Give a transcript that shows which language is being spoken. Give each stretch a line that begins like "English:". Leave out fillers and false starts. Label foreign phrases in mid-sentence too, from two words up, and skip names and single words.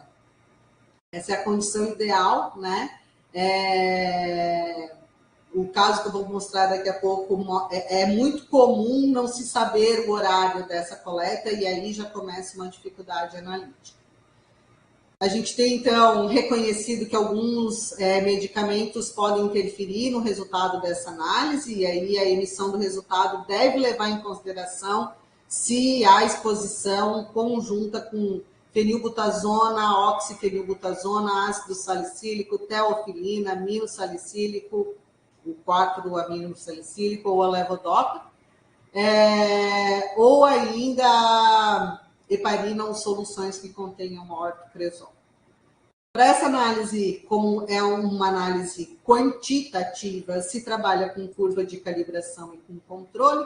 Portuguese: Essa é a condição ideal, né? O caso que eu vou mostrar daqui a pouco, é muito comum não se saber o horário dessa coleta, e aí já começa uma dificuldade analítica. A gente tem, então, reconhecido que alguns medicamentos podem interferir no resultado dessa análise, e aí a emissão do resultado deve levar em consideração se há exposição conjunta com fenilbutazona, oxifenilbutazona, ácido salicílico, teofilina, amino salicílico, o 4-amino salicílico ou a levodopa, ou ainda heparina ou soluções que contenham ortopredol. Para essa análise, como é uma análise quantitativa, se trabalha com curva de calibração e com controle.